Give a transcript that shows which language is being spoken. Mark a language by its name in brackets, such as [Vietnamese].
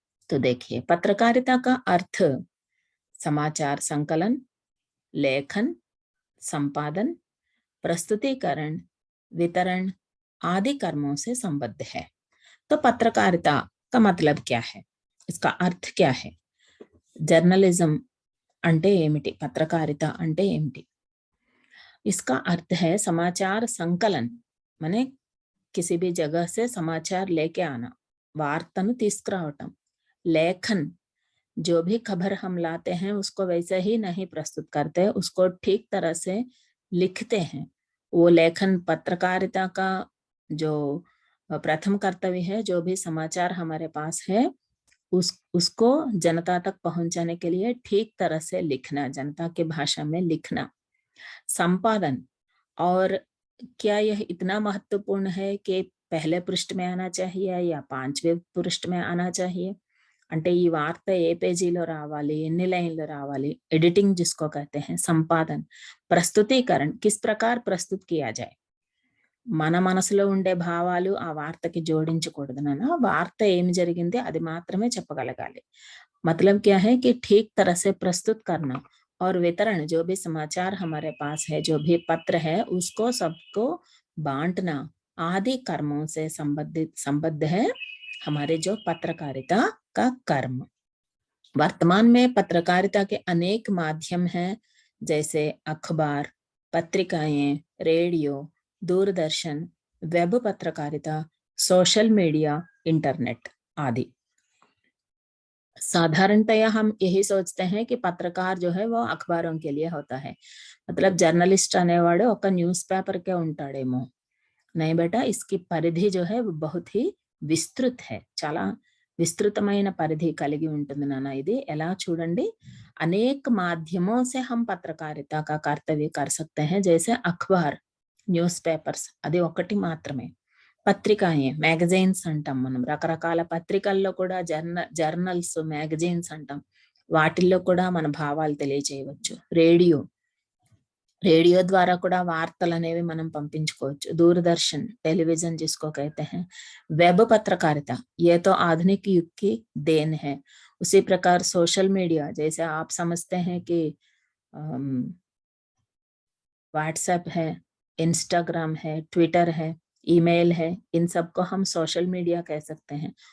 [Hindi] तो देखिए, पत्रकारिता का अर्थ समाचार संकलन, लेखन, संपादन, प्रस्तुतिकरण, वितरण आदि कर्मों से संबद्ध है। तो पत्रकारिता का मतलब क्या है, इसका अर्थ क्या है? [Telugu] जर्नलिज्म అంటే ఏమిటి, పత్రకారిత అంటే ఏమిటి? [Hindi] इसका अर्थ है समाचार संकलन, माने किसी भी जगह से समाचार लेके आना, [Telugu] वार्तनु తీసుకురావటం। [Hindi] लेखन, जो भी खबर हम लाते हैं उसको वैसे ही नहीं प्रस्तुत करते, उसको ठीक तरह से लिखते हैं। वो लेखन पत्रकारिता का जो प्रथम कर्तव्य है। जो भी समाचार हमारे पास है उसको जनता तक पहुंचाने के लिए ठीक तरह से लिखना, जनता की भाषा में लिखना। संपादन, और क्या यह इतना महत्वपूर्ण है कि पहले पृष्ठ में आना चाहिए या 5वें पृष्ठ में आना चाहिए? [Telugu] అంటే ఈ వార్త ఏ పేజీలో రావాలి, ఎన్ని లైన్లు రావాలి, [Hindi] एडिटिंग जिसको कहते हैं, संपादन। प्रस्तुतीकरण, किस प्रकार प्रस्तुत किया जाए, [Telugu] మన మనసులో ఉండే భావాలు ఆ వార్తకి జోడించకూడదు నాన్న, వార్త ఏమి జరిగింది అది మాత్రమే చెప్పగలగాలి। [Hindi] मतलब क्या है कि ठीक तरह से प्रस्तुत करना। और वितरण, जो भी समाचार हमारे पास है, जो भी पत्र है, उसको सबको बांटना आदि कर्मों से संबद्ध है हमारे जो पत्रकारिता का कर्म। वर्तमान में पत्रकारिता के अनेक माध्यम हैं, जैसे अखबार, पत्रिकाएं, रेडियो, दूरदर्शन, वेब पत्रकारिता, सोशल मीडिया, इंटरनेट आदि। साधारणतया हम यही सोचते हैं कि पत्रकार जो है वो अखबारों के लिए होता है, मतलब जर्नलिस्ट [Telugu] అనేవాడు ఒక న్యూస్ పేపర్ కే ఉంటాడేమో। [Hindi] नहीं बेटा, इसकी परिधि जो है वो बहुत ही विस्तृत है, [Telugu] చాలా విస్తృతమైన పరిధి కలిగి ఉంటుంది నాన్న। ఇది ఎలా చూడండి, [Hindi] अनेक माध्यमों से हम पत्रकारिता का कर्तव्य कर सकते हैं, जैसे अखबार, [Telugu] న్యూస్ పేపర్స్, అది ఒకటి మాత్రమే। పత్రికాయే, మ్యాగజైన్స్ అంటాం మనం, రకరకాల పత్రికల్లో కూడా జర్నల్స్, మ్యాగజైన్స్ అంటాం, వాటిల్లో కూడా మన భావాలు తెలియజేయవచ్చు। రేడియో, [Hindi] रेडियो द्वारा [Telugu] కూడా వార్తలు అనేవి మనం పంపించుకోవచ్చు। [Hindi] दूरदर्शन, टेलीविजन जिसको कहते हैं। वेब पत्रकारिता, ये तो आधुनिक युग की देन है। उसी प्रकार सोशल मीडिया, जैसे आप समझते हैं कि व्हाट्सएप है, इंस्टाग्राम है, ट्विटर है, ईमेल है, इन सबको हम सोशल मीडिया कह सकते हैं।